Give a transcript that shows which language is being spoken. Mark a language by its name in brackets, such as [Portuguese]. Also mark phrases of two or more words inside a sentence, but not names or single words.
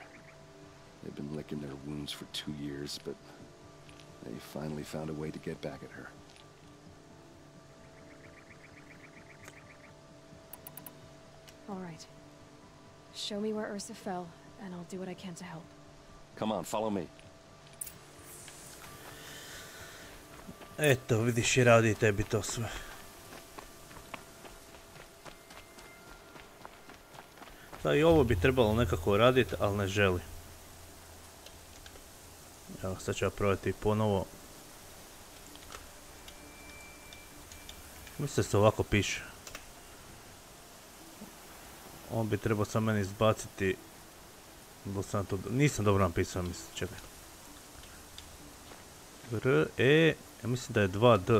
[English] They've been licking their wounds for 2 years, but they finally found a way to get back at her. All right. Show me where Ursa fell, and I'll do what I can to help. Come on, follow me. [Croatian] Eto, vidiš i radi tebi to sve. Da, i ovo bi trebalo nekako raditi, ali ne želi. Evo, sad ću ja probati ponovo. Mislim da se ovako piše. On bi trebao sam meni izbaciti. Nisam dobro napisao, mislim, čekaj. Ja mislim da je 2D.